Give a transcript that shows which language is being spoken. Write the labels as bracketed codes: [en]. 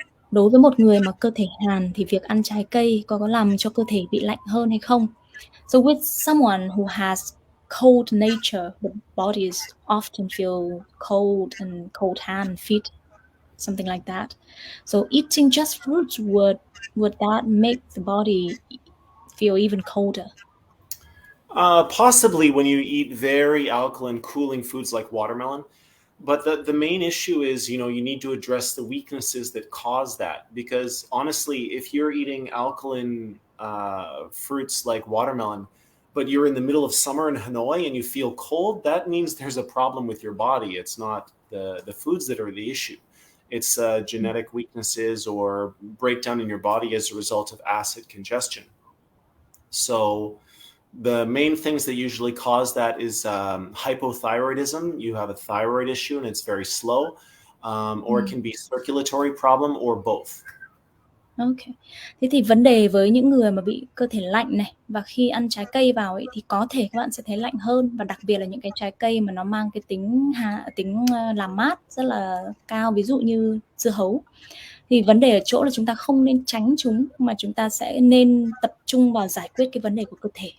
[vi] Đối với một người mà cơ thể hàn thì việc ăn trái cây có làm cho cơ thể bị lạnh hơn hay không? [en] So with someone who has cold nature, the bodies often feel cold and cold hand, feet, something like that. So eating just fruits, would that make the body feel even colder? Possibly when you eat very alkaline, cooling foods like watermelon. But the main issue is, you need to address the weaknesses that cause that. Because honestly, if you're eating alkaline fruits like watermelon, but you're in the middle of summer in Hanoi and you feel cold, that means there's a problem with your body. It's not the foods that are the issue. It's genetic weaknesses or breakdown in your body as a result of acid congestion. So the main things that usually cause that is hypothyroidism. You have a thyroid issue and it's very slow, or it can be circulatory problem or both. Ok. [vi] Thế thì vấn đề với những người mà bị cơ thể lạnh này, và khi ăn trái cây vào ấy, thì có thể các bạn sẽ thấy lạnh hơn, và đặc biệt là những cái trái cây mà nó mang cái tính làm mát rất là cao, ví dụ như dưa hấu. Thì vấn đề ở chỗ là chúng ta không nên tránh chúng, mà chúng ta sẽ nên tập trung vào giải quyết cái vấn đề của cơ thể.